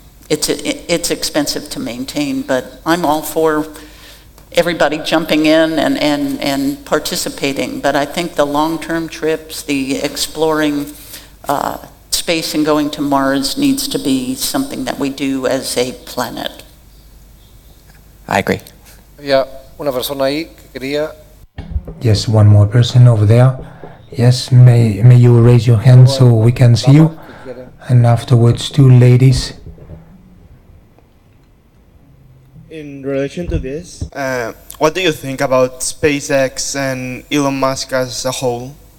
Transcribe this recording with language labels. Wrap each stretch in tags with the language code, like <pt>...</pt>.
<en>It's expensive to maintain, but I'm all for everybody jumping in and participating. But I think the long-term trips, the exploring space and going to Mars needs to be something that we do as a planet. I agree.</en> <es>Había una persona ahí que quería.</es> <en>Yes, one more person over there. Yes, may you raise your hand so we can see you. And afterwards, two ladies. In relation to this, what do you think about SpaceX and Elon Musk as a whole?</en>